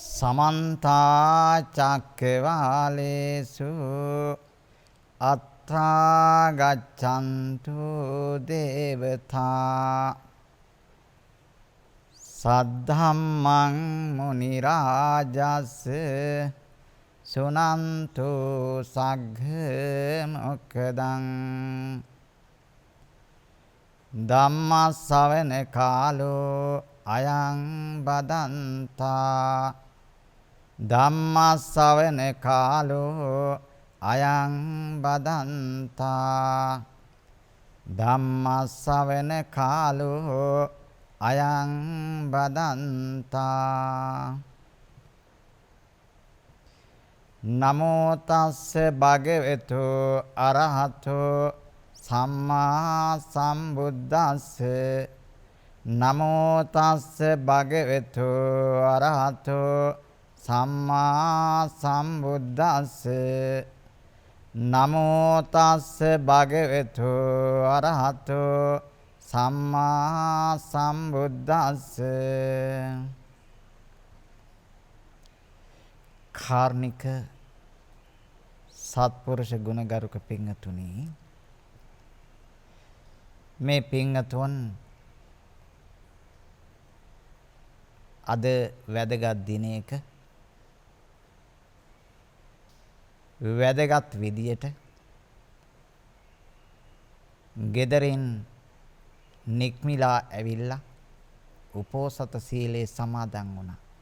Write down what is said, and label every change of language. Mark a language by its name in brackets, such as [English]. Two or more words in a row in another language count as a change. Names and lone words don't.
[Pali] समन्ता चक्रवालेषु अत्रा गच्छन्तु देवता सद्धम्मं मुनिराजस् सुनन्तु सग्घ मोक्खदं ධම්මස්සවන කාලෝ අයං බදන්තා ධම්මස්සවන කාලෝ අයං බදන්තා ධම්මස්සවන කාලෝ අයං බදන්තා නමෝ තස්ස භගවතු අරහතෝ සම්මා සම්බුද්දස්ස නමෝ තස්ස භගවතු අරහතෝ සම්මා සම්බුද්දස්ස නමෝ තස්ස භගවතු අරහතෝ සම්මා සම්බුද්දස්ස [Sinhala] කාර්නික සත්පුරුෂ ගුණගරුක පින්තුනි මේ පින්තුන් අද වැදගත් දිනයක වැදගත් විදියට ගෙදරින් නික්මිලා ඇවිල්ලා උපෝසත සීලේ සමාදන් වුණා.